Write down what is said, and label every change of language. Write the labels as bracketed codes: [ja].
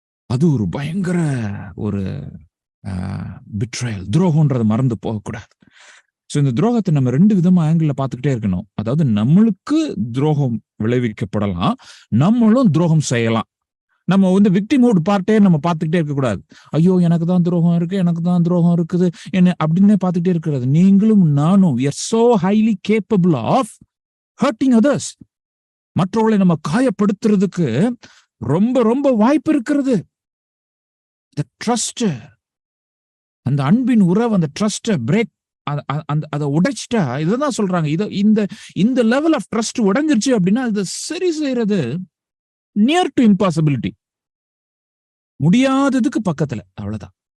[ta] அது ஒரு பயங்கர ஒரு பிட்ரயல், துரோகம்ன்றது மறந்து போகக்கூடாது. ஸோ இந்த துரோகத்தை நம்ம 2 விதமா ஆங்கிள் பார்த்துக்கிட்டே இருக்கணும். அதாவது நம்மளுக்கு துரோகம் விளைவிக்கப்படலாம், நம்மளும் துரோகம் செய்யலாம். நம்ம வந்து விக்டிமோட் பார்ட்டே நம்ம பார்த்துக்கிட்டே இருக்கக்கூடாது. ஐயோ எனக்கு தான் துரோகம் இருக்கு, எனக்கு தான் துரோகம் இருக்குது என்ன அப்படின்னே பார்த்துக்கிட்டே இருக்கிறது. நீங்களும் நானும் [en] we are so highly capable of hurting others. [ta] மற்றவர்களை நம்ம காயப்படுத்துறதுக்கு ரொம்ப ரொம்ப வாய்ப்பு இருக்கிறது. [en] The trust, [ta] அந்த அன்பின் உறவு, அந்த ட்ரஸ்ட பிரேக், அதை உடைச்சிட்டா, இதுதான் சொல்றாங்க, இந்த லெவல் ஆஃப் ட்ரஸ்ட் உடைஞ்சிருச்சு அப்படின்னா அதை சரி செய்யறது நியர் டு இம்பாசிபிலிட்டி, முடியாததுக்கு பக்கத்துல, அவ்வளவுதான்.